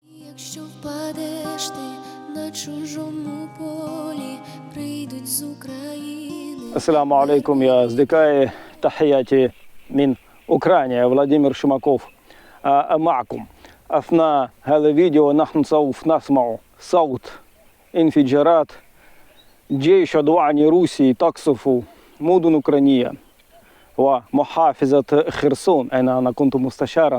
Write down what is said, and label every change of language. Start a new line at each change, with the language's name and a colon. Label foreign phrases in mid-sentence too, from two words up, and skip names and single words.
Ukrainian: Якщо впадеш ти на чужому полі, прийдуть з України.
Arabic: السلام عليكم يا أصدقائي, تحياتي من أوكرانيا, فلادимир Шумаков معكم. أثناء هذا الفيديو نحن سوف نسمع صوت انفجارات جيش عدواني روسي تقصف مدن أوكرانية ومحافظة خرسون أين أنا كنت مستشارا.